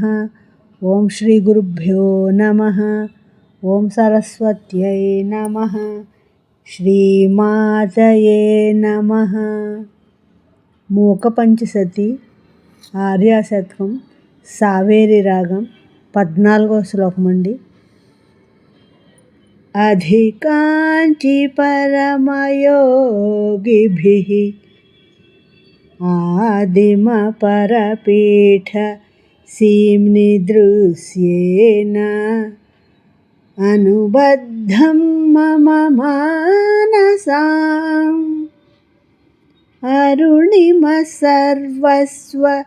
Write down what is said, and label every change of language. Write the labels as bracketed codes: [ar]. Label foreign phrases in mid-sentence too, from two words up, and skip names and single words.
[sa] ओं श्री गुरुभ्यो नमः. ओं सरस्वत्यै नमः. श्रीमातये नमः. [te] మూక పంచసతి ఆర్యాశతకం సావేరి రాగం 14వ శ్లోకం అండి. [sa] अधिकांचि परमयोगिभिः आदिमपरपीठ सीम्निदृश्येन अनुबद्धं मम मानसाम् अरुणिमः सर्वस्व